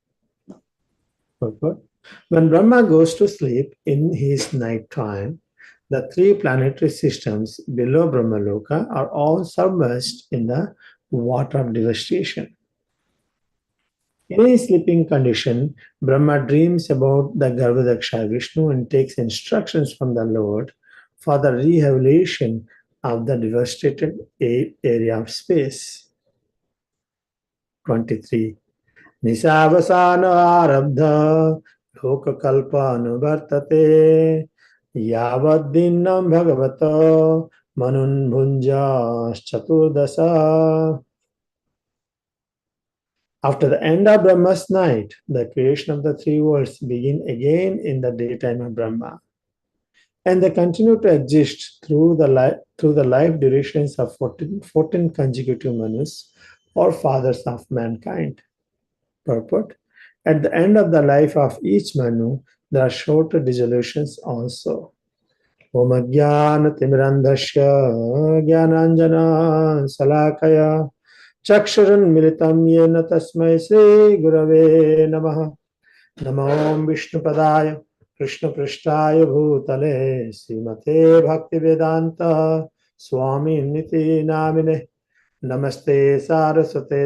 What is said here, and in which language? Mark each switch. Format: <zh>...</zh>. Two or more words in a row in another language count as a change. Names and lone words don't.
<en>When Brahma goes to sleep in his night time, the three planetary systems below Brahmaloka are all submerged in the water of devastation. In his sleeping condition, Brahma dreams about the Garbhodaksha Vishnu and takes instructions from the Lord for the rehabilitation of the devastated area of space. 23.</en> <sa>Nisavasana arabdha lokakalpa anuvartate yavaddinam bhagavata manun bhunja chaturdasa.</sa> <en>After the end of Brahma's night, the creation of the three worlds begin again in the daytime of Brahma. And they continue to exist through the life durations of 14 consecutive Manus, or fathers of mankind. Purport. At the end of the life of each Manu, there are shorter dissolutions also.</en> <sa>Om Jnana Timirandhasya Jnananjana Salakaya Chaksharan Militam Yena Tasmai Sri Gurave Namaha Namo Vishnupadaya Krishna Prishtaya Bhutale Srimate Bhaktivedanta Swami Niti Namine Namaste Saraswate</sa>